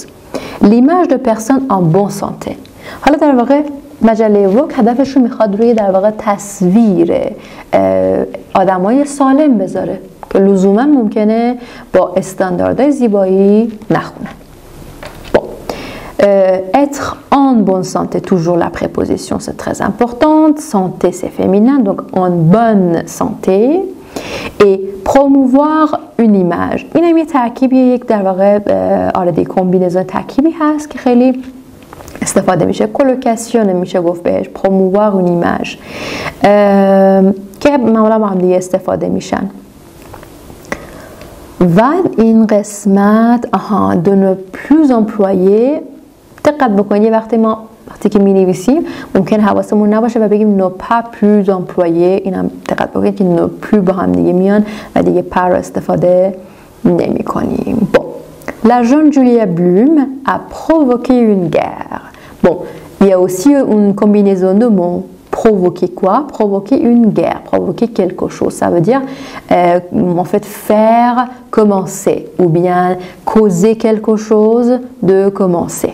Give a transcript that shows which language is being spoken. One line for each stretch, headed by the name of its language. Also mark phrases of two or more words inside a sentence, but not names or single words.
French: L'image de personnes en bonne santé.
Persian: حالا در واقع مجله ووگ هدفشون میخواد روی در واقع تصویر آدمای سالم بذاره که لزوما ممکنه با استانداردهای زیبایی نخونن.
French: Être en bonne santé, toujours la préposition c'est très importante. Santé c'est féminin, donc en bonne santé. Et promouvoir une image.
Persian: این هم یه ترکیبیه، یک در واقع آردی کمبینزون ترکیبی هست که خیلی استفاده میشه. کولوکاسیون میشه گفت بهش،
French: promouvoir une image
Persian: که معمولا با هم دیگه استفاده میشن. و این قسمت
French: de ne plus employer،
Persian: دقت بکنید وقتی که می نویسیم ممکن حواسمون نباشه و بگیم
French: ne pas plus employer.
Persian: اینم دقت بکنید که
French: ne plus
Persian: با هم دیگه میان و دیگه پر استفاده نمی کنیم.
French: La jeune Julia Bloom a provoqué une guerre. Bon, il y a aussi une combinaison de mots. Provoquer quoi? Provoquer une guerre, provoquer quelque chose. Ça veut dire en fait faire commencer ou bien causer quelque chose de commencer.